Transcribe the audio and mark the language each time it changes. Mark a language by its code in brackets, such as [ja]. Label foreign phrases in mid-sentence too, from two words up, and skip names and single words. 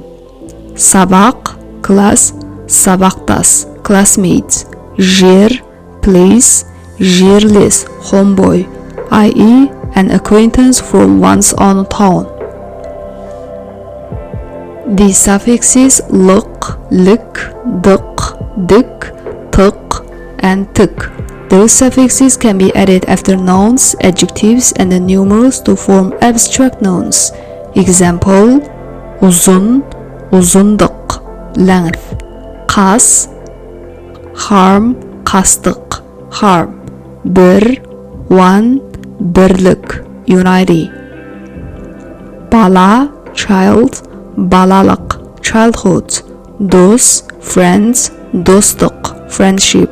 [kk] Сабақ, class, сабақтас, classmates. [en] Жер, place, жерлес, homeboy, i.e. an acquaintance from one's own town. The suffixes [kk] лық, лік, дық, дік, тық, [en] and тік. Those suffixes can be added after nouns, adjectives, and the numerals to form abstract nouns. Example, uzun, uzundық, length. Қас, harm, қастық, harm. Bir, one, бірлік, unity. Bala, child, балалық, childhood. Dос, friends, достық, friendship.